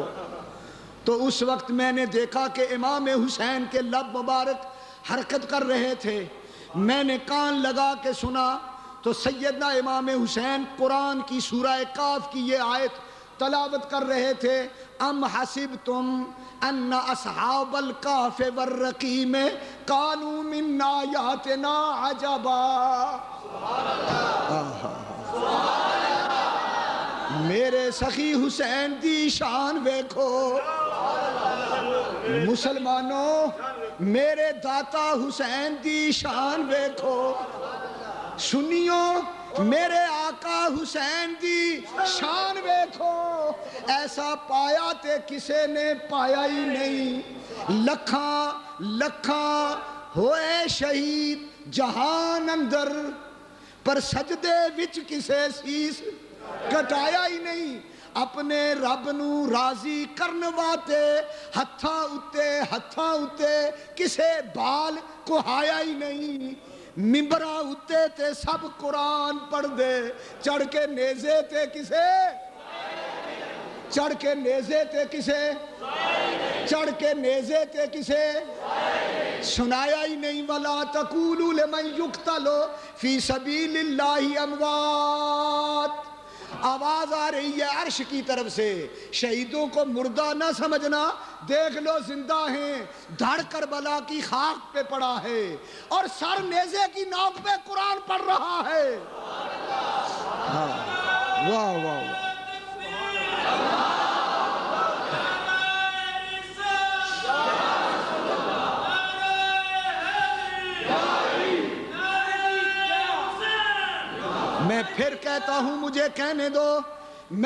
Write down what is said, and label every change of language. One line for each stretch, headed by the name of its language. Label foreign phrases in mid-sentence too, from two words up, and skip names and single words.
Urdu: تو اس وقت میں نے دیکھا کہ امام حسین کے لب مبارک حرکت کر رہے تھے، میں نے کان لگا کے سنا تو سیدنا امام حسین قرآن کی سورہ کاف کی یہ آیت تلاوت کر رہے تھے،
Arabic: ام حسبتم ان اصحاب الکہف والرقیم کانوا من آیاتنا عجبا۔
Punjabi: میرے سخی حسین دی شان ویکھو، مسلمانوں میرے داتا حسین دی شان ویکھو، سنیوں میرے آقا حسین دی شان ویکھو، ایسا پایا تے کسے نے پایا ہی نہیں، لکھاں لکھاں ہوئے شہید جہان اندر، پر سجدے وچ کسے سیس کٹایا ہی نہیں، اپنے رب نو راضی کرن واتے ہتھاں اتے کسے بال کوہایا ہی نہیں، ممبراں اتے تے سب قرآن پڑھ دے، چڑھ کے نیزے تے کسے چڑھ کے نیزے تے کسے چڑھ کے نیزے تے کسے سنایا ہی نہیں،
Arabic: وَلَا تَقُولُوا لِمَنْ يُقْتَلُ فِي سَبِيلِ اللَّهِ أَمْوَاتٌ۔
Urdu: آواز آ رہی ہے عرش کی طرف سے، شہیدوں کو مردہ نہ سمجھنا، دیکھ لو زندہ ہیں، دھڑ کربلا کی خاک پہ پڑا ہے اور سر نیزے کی نوک پہ قرآن پڑھ رہا ہے۔ واہ واہ واہ، میں پھر کہتا ہوں مجھے کہنے دو، میں